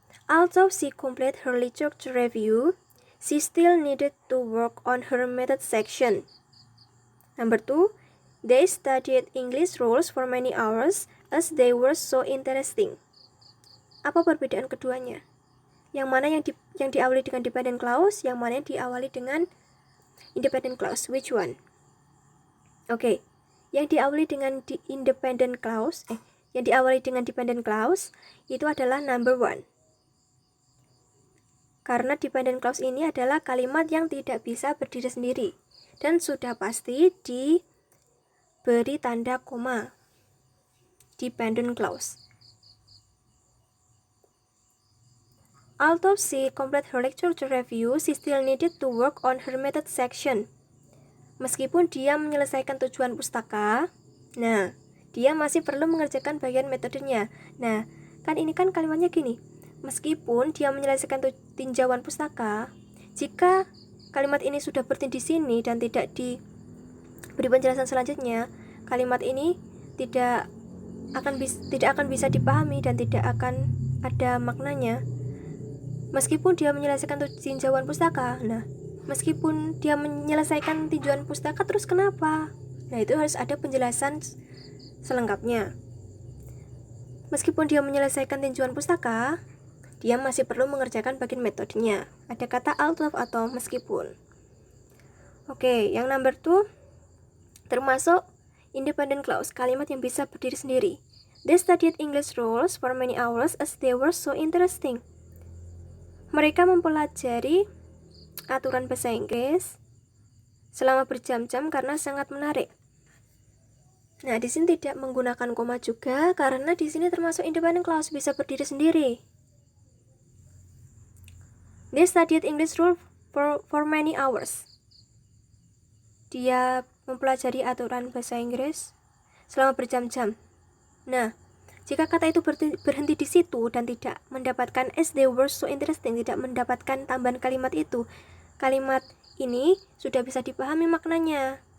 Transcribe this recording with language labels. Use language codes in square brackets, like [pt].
[en] Although she completed her literature review, she still needed to work on her method section. Number 2. They studied English rules for many hours as they were so interesting. [id] Apa perbedaan keduanya? Yang mana yang diawali dengan dependent clause, yang mana yang diawali dengan independent clause? [en] Which one? [id] Oke, yang diawali dengan independent clause, yang diawali dengan dependent clause itu adalah number 1. Karena dependent clause ini adalah kalimat yang tidak bisa berdiri sendiri dan sudah pasti diberi tanda koma. [en] Dependent clause. Although she completed her literature review, she still needed to work on her method section. [id] Meskipun dia menyelesaikan tujuan pustaka, nah, dia masih perlu mengerjakan bagian metodenya. Nah, kan ini kan kalimatnya gini. Meskipun dia menyelesaikan tinjauan pustaka, jika kalimat ini sudah berhenti di sini dan tidak diberi penjelasan selanjutnya, kalimat ini tidak akan bisa dipahami dan tidak akan ada maknanya. Meskipun dia menyelesaikan tinjauan pustaka, nah, meskipun dia menyelesaikan tinjauan pustaka, terus kenapa? Nah, itu harus ada penjelasan selengkapnya. Meskipun dia menyelesaikan tinjauan pustaka, dia masih perlu mengerjakan bagian metodenya. Ada kata although atau meskipun. Oke, yang number 2 termasuk independent clause, kalimat yang bisa berdiri sendiri. [en] They studied English rules for many hours as they were so interesting. [id] Mereka mempelajari aturan bahasa Inggris selama berjam-jam karena sangat menarik. Nah, di sini tidak menggunakan koma juga karena di sini termasuk independent clause, bisa berdiri sendiri. [en] They studied English rules for many hours. [id] Dia mempelajari aturan bahasa Inggris selama berjam-jam. Nah, jika kata itu berhenti di situ dan tidak mendapatkan [en] as they were so interesting, [id] tidak mendapatkan tambahan kalimat itu, kalimat ini sudah bisa dipahami maknanya.